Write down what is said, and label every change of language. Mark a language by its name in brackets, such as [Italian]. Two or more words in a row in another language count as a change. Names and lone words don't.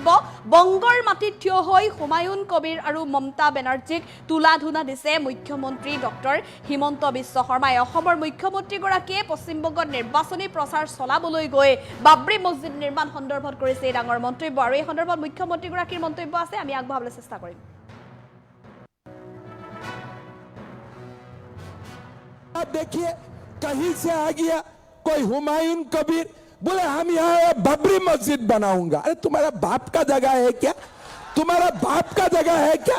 [Assamese] বংগৰ মাটিত থিয় হৈ হুমায়ুন কবিৰ আৰু মমতা বেনাৰ্জীক তুলাধুনা দিছে মুখ্যমন্ত্ৰী ডক্টৰ হিমন্ত বিশ্ব শৰ্মাই। অসমৰ মুখ্যমন্ত্ৰীগৰাকীয়ে পশ্চিমবংগত নিৰ্বাচনী প্ৰচাৰ চলাবলৈ গৈ বাবৰি মছজিদ নিৰ্মাণ সন্দৰ্ভত কৰিছে এই ডাঙৰ মন্তব্য। আৰু এই সন্দৰ্ভত মুখ্যমন্ত্ৰীগৰাকীৰ মন্তব্য আছে, আমি আগবঢ়াবলৈ চেষ্টা কৰিম। [Hindi] देखिए कहीं से आ गया कोई हुमायूं कबीर, बोले हम यहाँ बाबरी मस्जिद बनाऊंगा। अरे तुम्हारा बाप का जगह है क्या? तुम्हारा बाप का जगह है क्या?